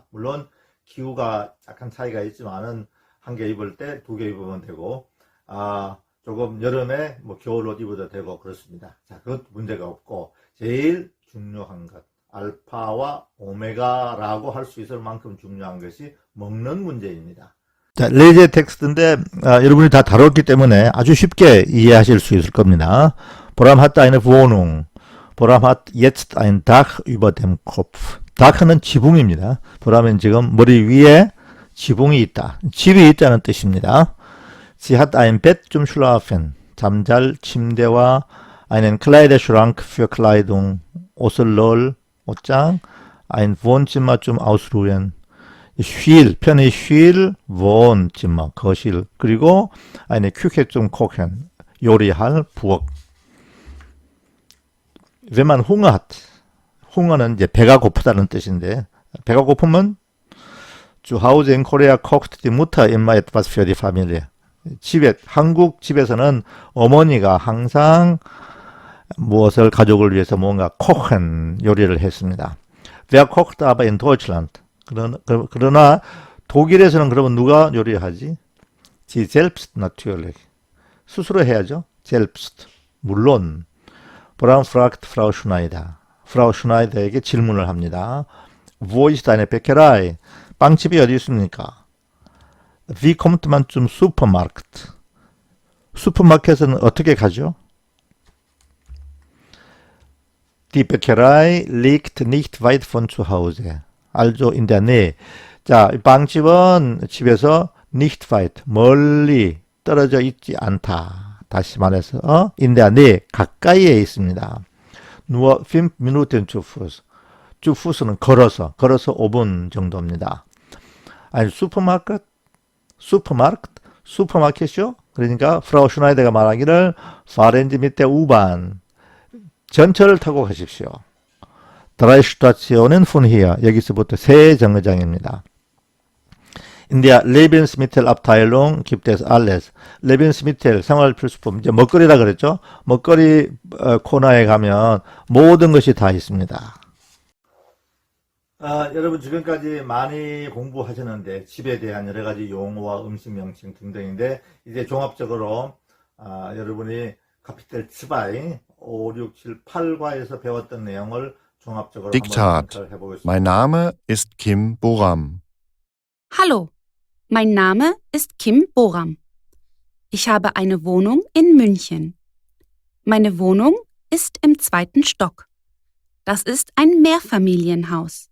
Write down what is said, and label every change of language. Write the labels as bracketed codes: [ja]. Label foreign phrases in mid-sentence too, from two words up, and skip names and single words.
[ko] 물론 기후가 약간 차이가 있지만은 한 개 입을 때 두 개 입으면 되고, 조금 여름에 뭐 겨울옷 입어도 되고 그렇습니다. 자, 그것 문제가 없고, 제일 중요한 것, 알파와 오메가라고 할 수 있을 만큼 중요한 것이 먹는 문제입니다. 자, 레이제 텍스트인데 여러분이 다 다뤘기 때문에 아주 쉽게 이해하실 수 있을 겁니다. [de] Bram hat eine Wohnung. Bram hat jetzt ein Dach über dem Kopf. [ko] Dach는 지붕입니다. Bram은 지금 머리 위에 지붕이 있다. 집이 있다는 뜻입니다. [de] Sie hat ein Bett zum Schlafen. [ko] 잠잘 침대와 [de] einen Kleiderschrank für Kleidung. [ko] 옷을 넣을 옷장. [de] Ein Wohnzimmer zum Ausruhen. [ko] 쉴, 편히 쉴, Wohnzimmer, 거실. [de] 그리고 eine Küche zum Kochen. [ko] 요리할 부엌. [de] Wenn man Hunger hat. [ko] Hunger는 이제 배가 고프다는 뜻인데, 배가 고프면 [de] zu Hause in Korea kocht die Mutter immer etwas für die Familie. [ko] 한국 집에서는 어머니가 항상 무엇을 가족을 위해서 뭔가 kochen, 요리를 했습니다. [de] Wer kocht aber in Deutschland? [ko] 그러나 독일에서는 그러면 누가 요리하지? [de] Sie selbst natürlich. [ko] 스스로 해야죠. [de] selbst. [ko] 물론. [de] Bram fragt Frau Schneider. [ko] Frau Schneider에게 질문을 합니다. [de] Wo ist eine Bäckerei? [ko] 빵집이 어디 있습니까? [de] Wie kommt man zum Supermarkt? [ko] 슈퍼마켓은 어떻게 가죠? [de] Die Bäckerei liegt nicht weit von zu Hause. also in der Nähe. [ko] 자, 빵집은 집에서 [de] nicht weit, [ko] 멀리 떨어져 있지 않다. 다시 말해서 [de] in der Nähe, [ko] 가까이에 있습니다. [de] nur 5 Minuten zu Fuß. zu Fuß는 [ko] 걸어서 5분 정도입니다. 아니, 슈퍼마켓이요? 그러니까 프라우 슈나이더가 말하기를 [de] fahren Sie mit der U-Bahn. [ko] 전철을 타고 가십시오. [de] drei Stationen von hier. [ko] 여기서부터 세 정거장입니다. [de] In der Lebensmittelabteilung gibt es alles. Lebensmittel, [ko] 생활필수품, 이제 먹거리라 그랬죠? 먹거리 코너에 가면 모든 것이 다 있습니다. 여러분 지금까지 많이 공부하셨는데 집에 대한 여러 가지 용어와 음식 명칭 등등인데 이제 종합적으로 여러분이 카피텔 2, 5, 6, 7, 8과에서 배웠던 내용을 종합적으로 [de] Diktat. [ko] 한번 해보겠습니다. [de] Mein Name ist Kim Boram. Hallo, mein Name ist Kim Boram. Ich habe eine Wohnung in München. Meine Wohnung ist im 2. Stock. Das ist ein Mehrfamilienhaus.